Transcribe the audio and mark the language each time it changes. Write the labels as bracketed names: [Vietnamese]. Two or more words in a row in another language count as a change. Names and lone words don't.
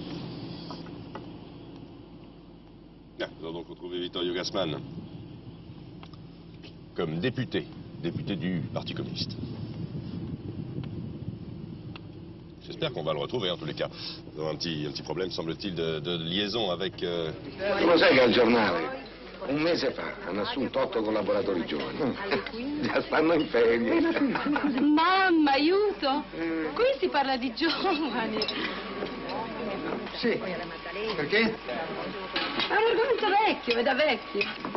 [French] Nous avons donc retrouvé Vittorio Gassman comme député du Parti communiste. J'espère qu'on va le retrouver en tous les cas. Nous avons un petit problème, semble-t-il, de liaison avec... [Italian] Tu lo sai che al giornale, un mese fa, hanno assunto 8 collaboratori giovani. Già stanno in ferie. Mamma, aiuto! Qui si parla di giovani. Sì, perché? È un argomento vecchio, è da vecchi.